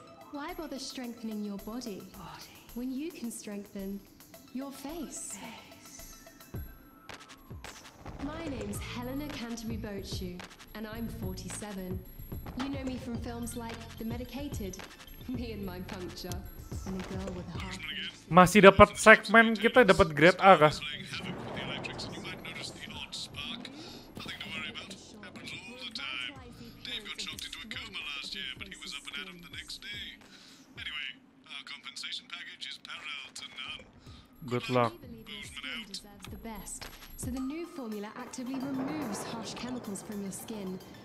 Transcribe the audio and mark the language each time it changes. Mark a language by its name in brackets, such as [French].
[English] Why bother strengthening your body when you can strengthen your face? My name's Helena Canterbury-Boatshoe, and I'm 47. You know me from films like The Medicated, Me and My Puncture, and A Girl with a Heart. [Malay] Masih dapat segmen kita dapat grade A kah? [English] Playing havoc with the electrics, and you might notice the odd spark. Nothing to worry about. Happens all the time. Dave got shocked into a coma last year, but he was up and at 'em the next day. Anyway, our compensation package is parallel to none. Good luck. We believe your skin deserves the best, so the new formula actively removes harsh chemicals from your skin.